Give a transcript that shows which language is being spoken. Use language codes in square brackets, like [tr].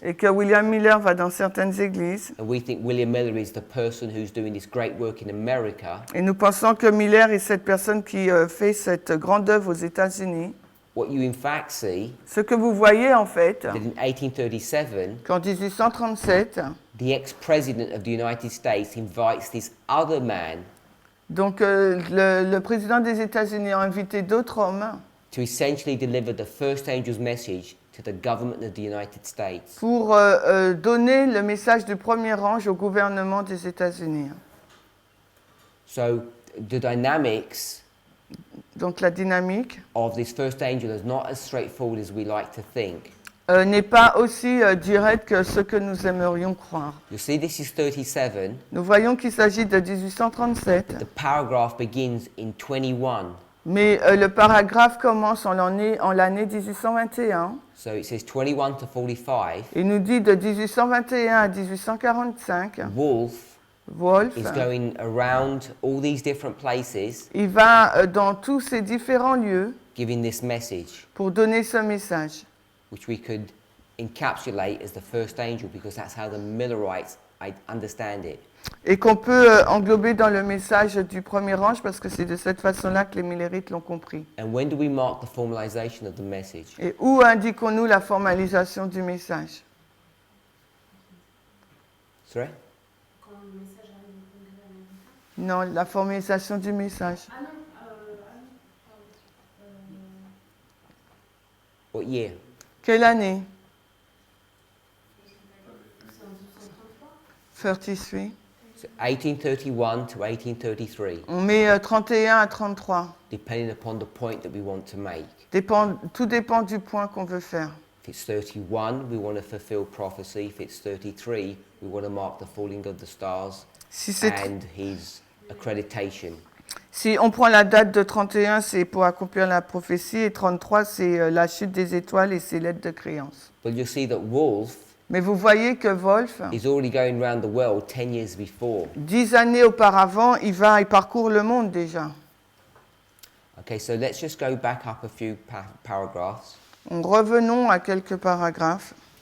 [fr] et que William Miller va dans certaines églises, [en] and we think William Miller is the person who's doing this great work in America, [fr] et nous pensons que Miller est cette personne qui fait cette grande œuvre aux États-Unis, [en] what you in fact see [fr] ce que vous voyez en fait, [en] that in 1837 [fr] qu'en 1837, [en] the ex-president of the United States invites this other man [fr] donc le président des États-Unis a invité d'autres hommes [en] to essentially deliver the first angel's message to the government of the United States. [fr] pour donner le message du premier ange au gouvernement des États-Unis. [en] So the dynamics [fr] Donc la dynamique [en] of this first angel is not as straightforward as we like to think. [fr] n'est pas aussi directe que ce que nous aimerions croire. [en] You see, this is 37. [fr] Nous voyons qu'il s'agit de 1837, [en] The paragraph begins in 21. [fr] mais le paragraphe commence en l'année 1821 [en] So it says 21 to 45. [fr] et nous dit de 1821 à 1845, Wolf Wolf, [en] is going around all these different places [fr] il va dans tous ces différents lieux [en] giving this message, [fr] pour donner ce message, [en] which we could encapsulate as the first angel because that's how the Millerites understand it. [fr] et qu'on peut englober dans le message du premier ange parce que c'est de cette façon-là que les Millerites l'ont compris. [en] And when do we mark the formalization of the message? [fr] Et où indiquons-nous la formalisation du message? [en] Sorry? [fr] Quand le message arrive au Congrès américain. Non, la formalisation du message. Ah non, [en] What year? [fr] Quelle année? c'est en 1833. 33. [en] So 1831 to 1833, [fr] On met 31 à 33. [en] depending upon the point that we want to make. [fr] Tout dépend du point qu'on veut faire. [en] If it's 31, we want to fulfill prophecy. If it's 33, we want to mark the falling of the stars [fr] Si, c'est [en] and his accreditation. [fr] si on prend la date de 31, c'est pour accomplir la prophétie, et 33, c'est la chute des étoiles et ses lettres de créance. [en] But you'll see that Wolf [fr] Mais vous voyez que Wolf, [en] is already going around the world 10 years before. [fr] 10 années auparavant, il parcourt le monde déjà. [en] Okay, so let's just go back up a few paragraphs. [fr] Revenons à quelques paragraphes.